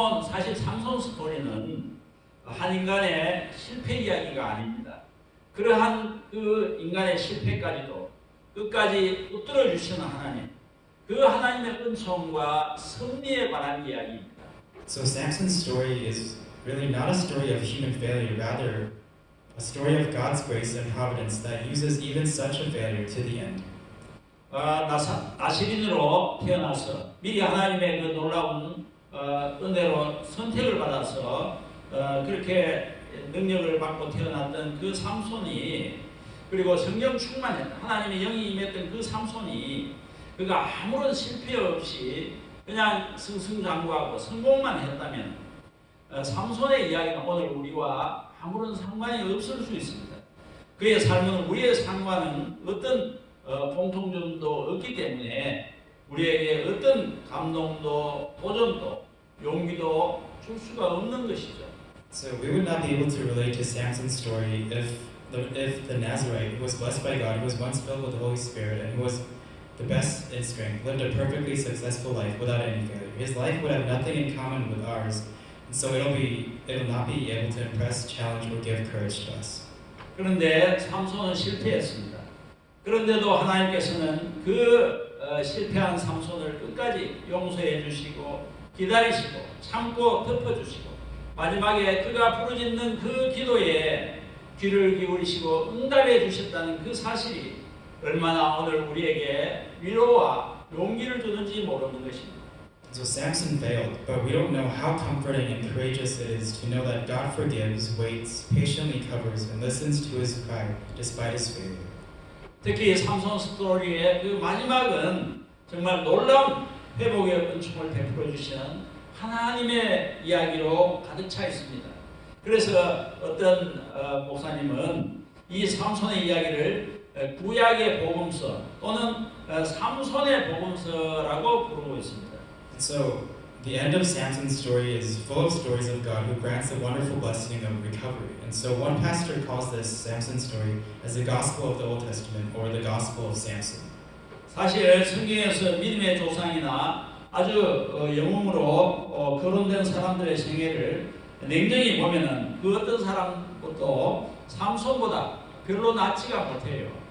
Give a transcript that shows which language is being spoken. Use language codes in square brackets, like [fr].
[ko] 사실 삼손 스토리는 한 인간의 실패 이야기가 아닙니다. 그러한 그 인간의 실패까지도 끝까지 붙들어 주시는 하나님, 그 하나님의 은총과 섭리에 관한 이야기입니다. [en] So Samson's story is really not a story of human failure, rather a story of God's grace and providence that uses even such a failure to the end. [ko] 나시린으로 태어나서 미리 하나님의 그 놀라운 은혜로 선택을 받아서 그렇게 능력을 받고 태어났던 그 삼손이, 그리고 성령 충만했던 하나님의 영이 임했던 그 삼손이, 그가 아무런 실패 없이 그냥 승승장구하고 성공만 했다면 삼손의 이야기는 오늘 우리와 아무런 상관이 없을 수 있습니다. 그의 삶은 우리의 삶과는 어떤 공통점도 없기 때문에 우리에게 어떤 감동도 도전도 용기도 줄 수가 없는 것이죠. [en] So we would not be able to relate to Samson's story if the Nazarite, who was blessed by God, who was once filled with the Holy Spirit, and who was the best in strength, lived a perfectly successful life without any failure. His life would have nothing in common with ours, and so it'll not be able to impress, challenge, or give courage to us. [ko] 그런데 삼손은 실패했습니다. 그런데도 하나님께서는 그 실패한 삼손을 끝까지 용서해 주시고 기다리시고 참고 덮어주시고 마지막에 그가 부르짖는 그 기도에 귀를 기울이시고 응답해 주셨다는 그 사실이 얼마나 오늘 우리에게 위로와 용기를 주는지 모르는 것입니다. [en] So Samson failed, but we don't know how comforting and courageous it is to know that God forgives, waits, patiently covers, and listens to his cry despite his failure. [ko] 특히 삼손 스토리의 그 마지막은 정말 놀라운 회복의 은총을 베풀어 주시는 하나님의 이야기로 가득 차 있습니다. 그래서 어떤 목사님은 이 삼손의 이야기를 구약의 복음서 또는 삼손의 복음서라고 부르고 있습니다. [en] So the end of Samson's story is full of stories of God who grants the wonderful blessing of recovery. And so one pastor calls this Samson's story as the gospel of the Old Testament or the gospel of Samson. [ko] 사실 성경에서 믿음의 조상이나 아주 영웅으로 거론된 사람들의 생애를 냉정히 보면은 그 어떤 사람도 삼손보다 별로 낫지가 못해요.